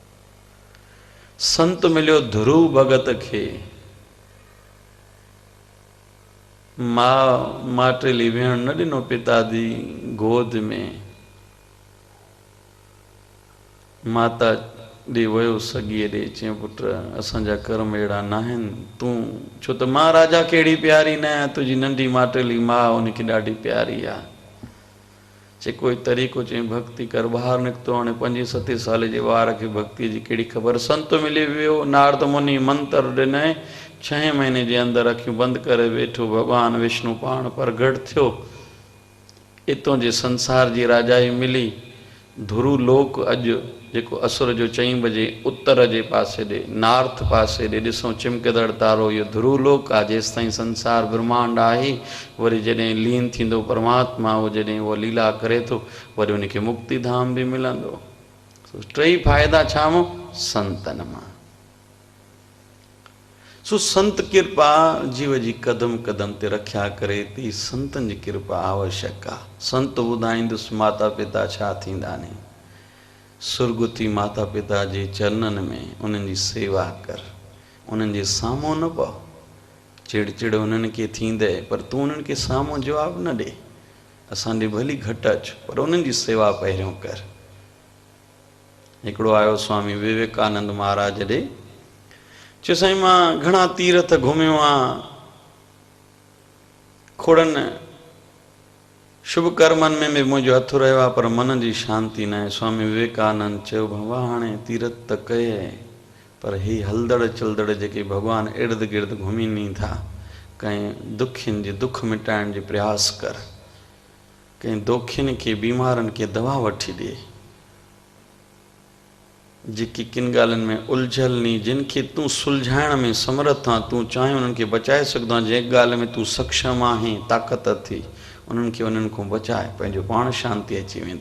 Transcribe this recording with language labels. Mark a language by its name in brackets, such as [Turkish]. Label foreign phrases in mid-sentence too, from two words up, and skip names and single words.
[Sindhi] संत मिलियो ध्रुव भगत खे, माटेली वेहण न ॾिनो पिता जी गोद में, माता ॾे वियो सॻीअ ॾे, चई पुट असांजा कर्म अहिड़ा न आहिनि, तूं छो त मां राजा कहिड़ी प्यारी न आहियां, तुंहिंजी नंढी माटेली मां उनखे ॾाढी प्यारी आहे। चई कोई तरीक़ो, चई भक्ति कर। ॿाहिरि निकितो, हाणे 5-7 साल जे ॿार खे भक्ति जी कहिड़ी ख़बर। संत मिली वियो, नारद मुनि मंत्र ॾिनई, 6 महीने जे अंदरि अखियूं बंदि करे वेठो, भॻवानु विष्णु पाण प्रगट थियो। इतों जे संसार जी राजाई मिली। ध्रुव लोक अॼु जेको असुर जो 4 बजे उत्तर जे पासे ॾे, नॉर्थ पासे ॾे ॾिसो चिमकंदड़ तारो, इहो ध्रुव लोक आहे। जेसि ताईं संसार ब्रह्मांड आहे, वरी जॾहिं लीन थींदो परमात्मा, उहो जॾहिं उहो लीला करे थो, वरी उनखे मुक्ति धाम बि मिलंदो। 3 फ़ाइदा छामो? संतनि मां। सो संत कृपा जीव जी कदम कदम ते रखिया करे थी। संतनि जी कृपा आवश्यक आहे। संत ॿुधाईंदुसि माता पिता छा थींदा नी। सुरगुती माता पिता जे चरणनि में उन्हनि जी सेवा कर, उन्हनि जे साम्हूं न पओ। चिड़ उन्हनि खे थींदे, पर तूं उन्हनि खे साम्हूं जवाबु न ॾे। असां ॾे भली घटि अचु, पर उन्हनि जी सेवा पहिरियों कर। हिकिड़ो आयो स्वामी विवेकानंद महाराज ॾे, चयो साईं मां घणा तीरथ घुमियो आहियां, खोड़नि शुभ कर्मनि में बि मुंहिंजो हथु रहियो आहे, पर मन जी शांती न आहे। स्वामी विवेकानंद चयो बाबा हाणे तीरथ त कये, पर ही हलदड़ चलदड़ जेके भॻवानु इर्द गिर्द घुमीनी था, कंहिं दुखियुनि जे दुख मिटाइण जो प्रयास कर, कंहिं दोखियुनि खे बीमारनि खे दवा वठी ॾे, जेकी किन ॻाल्हियुनि में उलझल नी, जिन खे तूं सुलझाइण में समर्थ आहीं, तूं चाहे उन्हनि खे बचाए सघंदो आहीं, जंहिं ॻाल्हि में तूं सक्षम आहीं, ताक़त अथई, उन्हनि खे उन्हनि खां बचाए, पंहिंजो पाण शांती अची वेंदे।